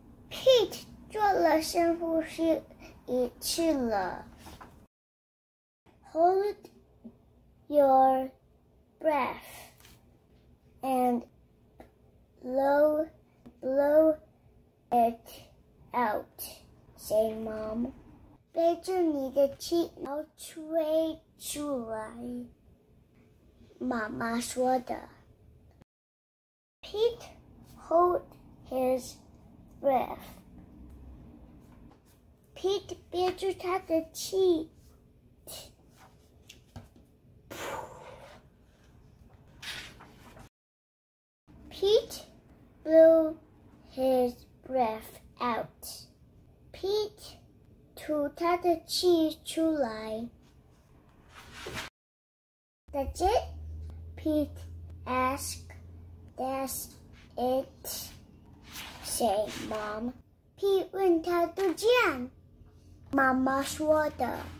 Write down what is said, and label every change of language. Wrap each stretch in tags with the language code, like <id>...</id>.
<zh>Pete 做了深呼吸一次了。</zh> <en>Hold your breath and blow blow it out, say Mom.</en> <zh>憋住你的气，然后吹出来。妈妈说的。</zh> <en>Pete hold his breath.</en> <zh>Pete 憋住他的气。</zh> <en>Pete blew his breath out.</en> <zh>Pete 吐他的气出来。</zh> <en>That's it? Pete asked. That's it, say Mom.</en> <zh>Pete 问他就这样。妈妈说的。</zh>